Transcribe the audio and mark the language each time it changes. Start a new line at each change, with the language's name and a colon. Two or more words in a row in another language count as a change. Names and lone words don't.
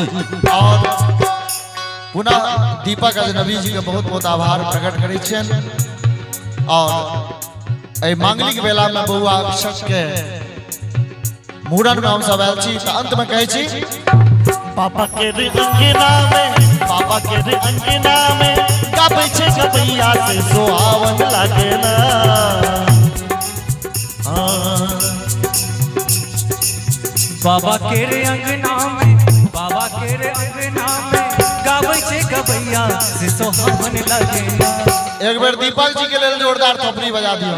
Maithili: और पुनः दीपक अजनबी जी के बहुत बहुत आभार प्रकट करै छियनि। और एहि मांगलिक बेला में बउआ अक्षत के मूड़न में हम सब आयल छी, तो अंत में कहै छी पापा के रे अंगना में, पापा के रे अंगना में गाबै छे गबैया से सुहावन लागे ना। बाबा के रे अंगना में, बाबा के रे अंगना में गाबै छे गबैया से सुहावन लागे ना। एक बार दीपक जी के लिए जोरदार थपड़ी बजा दियो।